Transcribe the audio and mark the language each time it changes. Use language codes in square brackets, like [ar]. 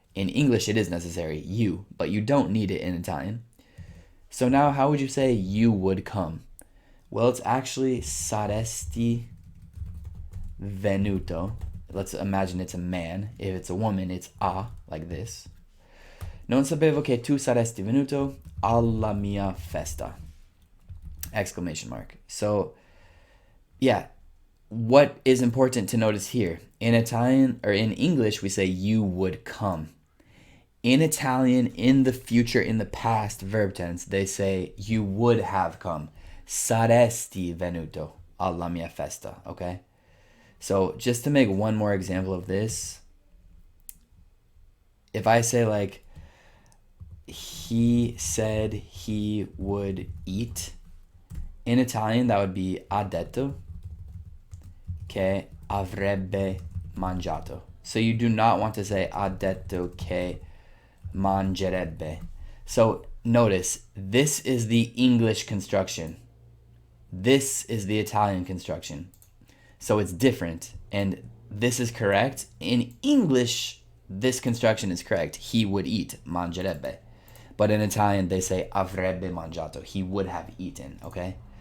[en] In English, it is necessary, you, but you don't need it in Italian. So now how would you say you would come? Well, it's actually [it] saresti venuto. [en] Let's imagine it's a man. If it's a woman, it's a, like this. [it] Non sapevo che tu saresti venuto alla mia festa. [en] Exclamation mark. So, yeah, what is important to notice here? In Italian, or in English, we say you would come. In Italian, in the future, in the past verb tense, they say you would have come. [it] Saresti venuto alla mia festa, okay? [en] So just to make one more example of this, if I say like, he said he would eat, in Italian that would be [it] ha detto che avrebbe mangiato. [en] So you do not want to say [it] ha detto che mangerebbe. [en] So notice, this is the English construction. This is the Italian construction. So it's different, and this is correct. In English, this construction is correct. He would eat, mangerebbe. But in Italian, they say [it] avrebbe mangiato. [en] He would have eaten, okay?